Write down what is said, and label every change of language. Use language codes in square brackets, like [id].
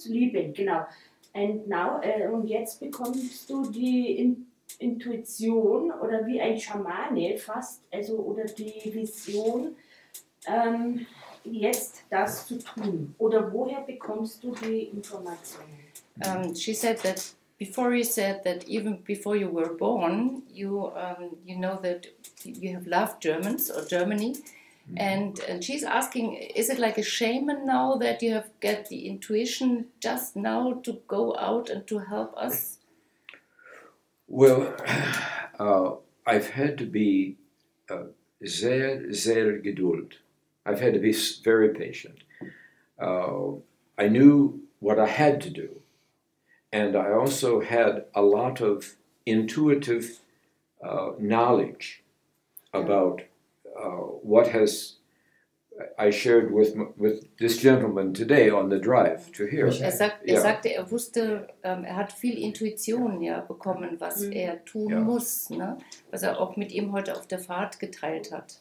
[de] Zu lieben, genau. Und jetzt bekommst du die Intuition oder wie ein Schamane fast, also oder die Vision, jetzt das zu tun? Oder woher bekommst du die Informationen? [en] She said that before you said that even before you were born, you know that you have loved Germans or Germany, and she's asking, is it like a shaman now that you have get the intuition just now to go out and to help us? Well, I've had to be [de] sehr geduld. [en] I've had to be very patient. I knew what I had to do. And I also had a lot of intuitive knowledge about what I shared with this gentleman today on the drive to here. [de] Er sagte, er wusste, er hat viel Intuition bekommen, was er tun muss, ne? Was er auch mit ihm heute auf der Fahrt geteilt hat.